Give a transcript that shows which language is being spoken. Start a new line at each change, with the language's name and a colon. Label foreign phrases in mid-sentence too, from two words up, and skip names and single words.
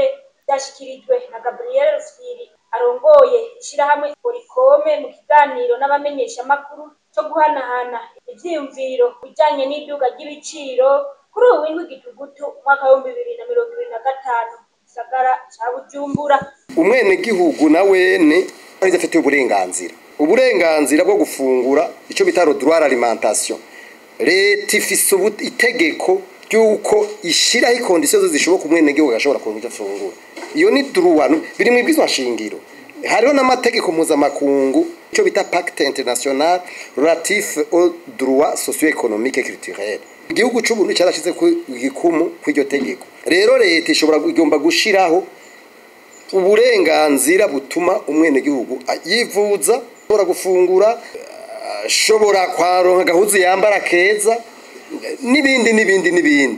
Rundi: Byashyikirijwe na Gabriel Rufyiri arongoye ishyirahamwe Orikome mu kiganiro n'abamenyeshamakuru cyo guhanahana ivyiyumviro bijanye n'iduka ry'ibiciro kuri ubu w'indwi Gitugutu umwaka wa 2025 gisagara ca Bujumbura. Umwenegihugu na wene ari afite uburenganzira bwo gufungura ico bita
French: droit à l'alimentation.
Rundi: Leta ifise itegeko ryuko ishiraho ikondisiyo zishoboka umwenegihugu agashobora kuronka ifunguro. Iyo ni droit biri mu bwizwa shingiro. Hariho n'amategeko mpuzamakungu ico bita Pacte International relatif aux droits socio-économiques et culturels. Igihugu c'Uburundi cyarashize ku gikumu kw'iryo tegeko. Rero leta igomba gushiraho uburenganzira butuma umwenegihugu yivuza, ashobora gufungura, ashobora kwaronka gahuzu yambara keza n'ibindi.